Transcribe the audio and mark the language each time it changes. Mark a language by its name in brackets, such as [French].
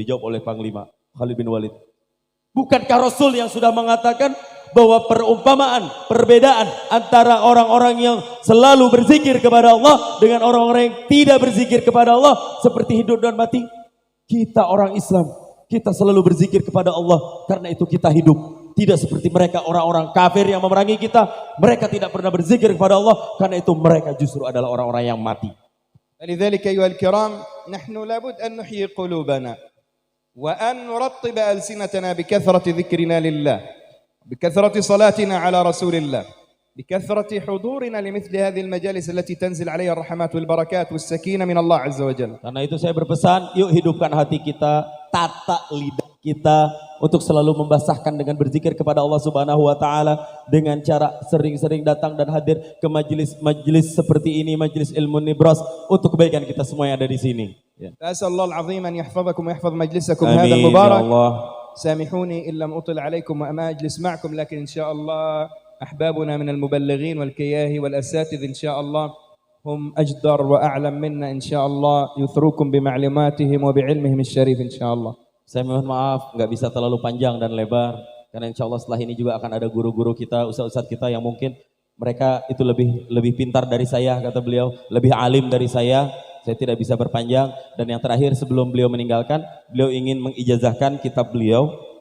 [Indonesian] Dijawab oleh panglima Khalid bin Walid. Bukankah Rasul yang sudah mengatakan bahwa perumpamaan, perbedaan antara orang-orang yang selalu berzikir kepada Allah dengan orang-orang yang tidak berzikir kepada Allah seperti hidup dan mati? Kita orang Islam, kita selalu berzikir kepada Allah, karena itu kita hidup. Tidak seperti mereka orang-orang kafir yang memerangi kita, mereka tidak pernah berzikir kepada Allah, karena itu mereka justru adalah orang-orang yang mati. [Arabic] لذلك أيها الكرام نحن لابد أن نحيي قلوبنا وأن نرطب ألسنتنا بكثرة ذكرنا لله، بكثرة صلاتنا على رسول الله، بكثرة حضورنا لمثل هذه المجالس التي تنزل عليها الرحمات والبركات والسكينة من الله عز وجل. [Indonesian] Karena itu saya berpesan, yuk hidupkan hati kita, tata lidah kita untuk selalu membasahkan dengan berzikir kepada Allah Subhanahu wa taala dengan cara sering-sering datang dan hadir ke majelis-majelis seperti ini, majelis ilmu nibras, untuk kebaikan kita semua yang ada di sini. [Arabic] أسأل الله العظيم أن يحفظكم ويحفظ مجلسكم هذا المبارك. سامحوني إن لم أطل عليكم وما أجلس معكم، لكن إن شاء الله أحبابنا من المبلغين والكياهي والأساتذة إن شاء الله هم أجدر وأعلم منا إن شاء الله يثروكم بمعلوماتهم وبعلمهم الشريف إن شاء الله. [Indonesian] Saya mohon maaf nggak bisa terlalu panjang dan lebar, karena insya Allah setelah ini juga akan ada guru-guru kita, ustaz-ustaz kita yang mungkin mereka itu lebih pintar dari saya, kata beliau, lebih alim dari saya tidak bisa berpanjang. Dan yang terakhir sebelum beliau meninggalkan, beliau ingin mengijazahkan kitab beliau.